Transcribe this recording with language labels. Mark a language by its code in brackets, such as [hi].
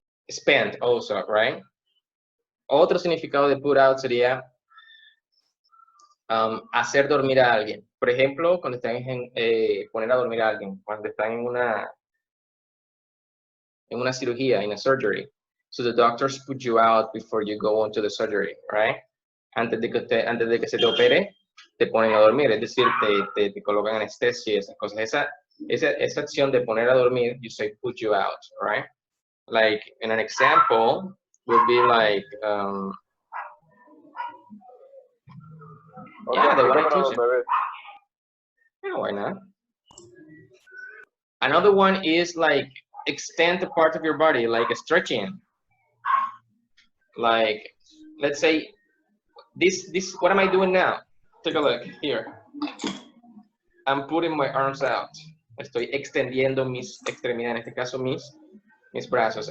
[en] Spend also, right? [es] Otro significado de put out sería hacer dormir a alguien. Por ejemplo, cuando están poner a dormir a alguien, cuando están en una cirugía, [en] in a surgery. So the doctors put you out before you go on to the surgery, right? [es] Antes de que se te opere, te ponen a dormir, es decir, te colocan anestesia y esas cosas. Esa acción de poner a dormir, [en] you say put you out, [es] right? [en] Like, in an example, would be like, yeah, the one I told you. Yeah, why not? Another one is like extend the part of your body, like a stretching. Like, let's say, this, what am I doing now? Take a look here. I'm putting my arms out. [es] Estoy extendiendo mis extremidades, en este caso mis brazos.